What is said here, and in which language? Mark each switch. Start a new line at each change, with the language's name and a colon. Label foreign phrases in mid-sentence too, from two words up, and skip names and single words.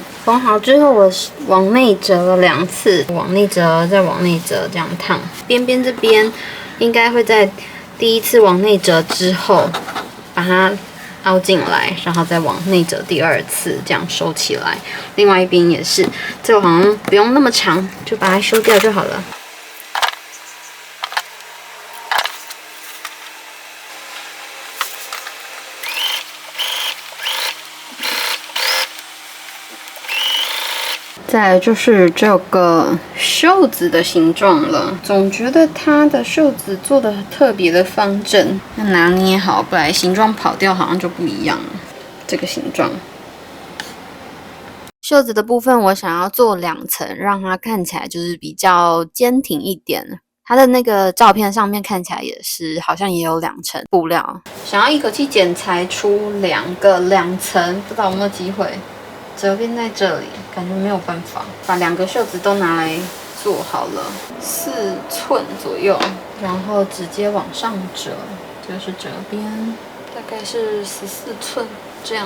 Chinese: 縫好之後，我往內折了2次，往內折，再往內折，這樣燙。邊邊這邊應該會在第一次往內折之後，把它凹進來，然後再往內折第2次，這樣收起來。另外一邊也是，這個好像不用那麼長，就把它修掉就好了。再来就是這個袖子的形狀了，總覺得它的袖子做的特別的方正，要拿捏好，不然形狀跑掉好像就不一樣了。這個形狀，袖子的部分我想要做2層，讓它看起來就是比較堅挺一點。它的那個照片上面看起來也是，好像也有2 層布料，想要一口氣剪裁出2層，不知道有沒有機會。折邊在這裡，感覺沒有辦法把2個袖子都拿來做好了，4寸左右，然後直接往上折，這個是折邊，大概是14寸這樣。